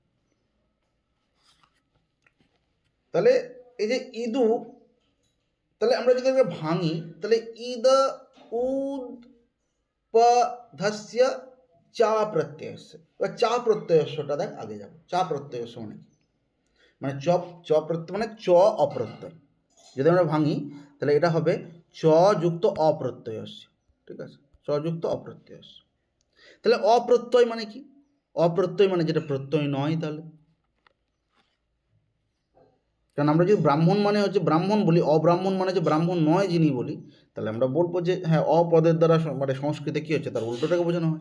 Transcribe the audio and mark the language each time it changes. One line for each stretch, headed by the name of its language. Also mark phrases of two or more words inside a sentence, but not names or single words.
Bangla: তাহলে এই যে ইদু, তাহলে আমরা যদি এটাকে ভাঙি তাহলে
Sanskrit: ইদ উদ পধস্য চা প্রত্যয়স্য।
Bangla: এবার চা প্রত্যয়স্যটা দেখ আগে যাবো।
Sanskrit: চা প্রত্যয়স্য
Bangla: মানে কি? মানে চ, চ প্রত্যয় মানে চ অপ্রত্যয়। যদি আমরা ভাঙি তাহলে এটা হবে চ যুক্ত অপ্রত্যয়স্য, ঠিক আছে? চ যুক্ত অপ্রত্যয়স্য। তাহলে অপ্রত্যয় মানে কি? অপ্রত্যয় মানে যেটা প্রত্যয় নয়। তাহলে কারণ আমরা যদি ব্রাহ্মণ মানে হচ্ছে ব্রাহ্মণ বলি, অব্রাহ্মণ মানে যে ব্রাহ্মণ নয় যিনি বলি, তাহলে আমরা বলবো যে হ্যাঁ অপদের দ্বারা মানে সংস্কৃতে কী হচ্ছে তার উল্টোটাকে বোঝানো হয়।